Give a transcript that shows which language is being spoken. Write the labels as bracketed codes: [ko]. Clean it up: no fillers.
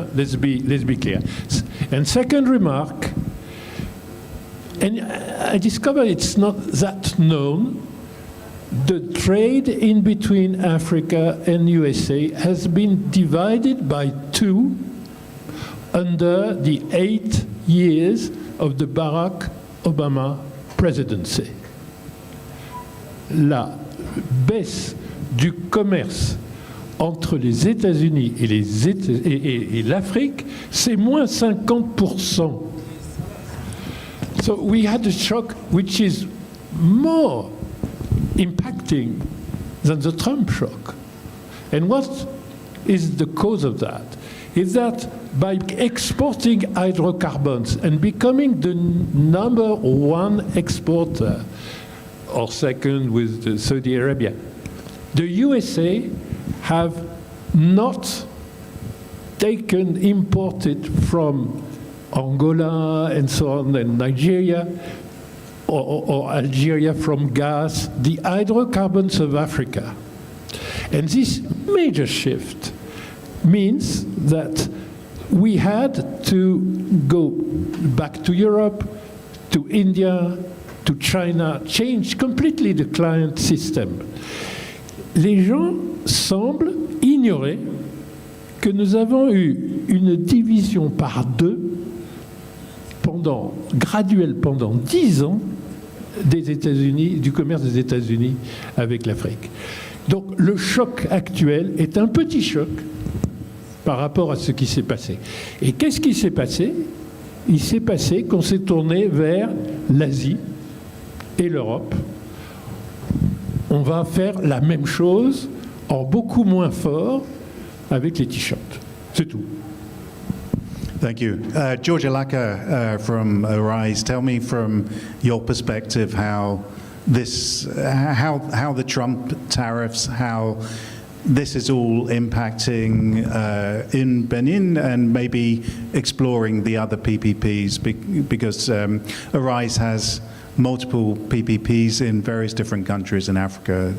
[en] Let's be clear. And second remark, and I discovered it's not that known. The trade in between Africa and USA has been divided by 2 under the 8 years of the Barack Obama presidency. [fr] La baisse du commerce entre les États-Unis et l'Afrique, c'est moins 50%. [en] So we had a shock which is more impacting than the Trump shock. And what is the cause of that? Is that by exporting hydrocarbons and becoming the number 1 exporter, or second with Saudi Arabia, the USA have not imported from Angola and so on, and Nigeria, or Algeria from gas, the hydrocarbons of Africa. And this major shift means that we had to go back to Europe, to India, to China, change completely the client system. [fr] Les gens semblent ignorer que nous avons eu une division par 2 graduelle pendant 10 ans des États-Unis, du commerce des États-Unis avec l'Afrique. Donc le choc actuel est un petit choc par rapport à ce qui s'est passé. Et qu'est-ce qui s'est passé? Il s'est passé qu'on s'est tourné vers l'Asie et l'Europe. On va faire la même chose en beaucoup moins fort avec les t-shirts. C'est tout. [en] Thank you. George Alaka from Arise, tell me from your perspective how the Trump tariffs, how this is all impacting in Benin, and maybe exploring the other PPPs, because Arise has multiple PPPs in various different countries in Africa.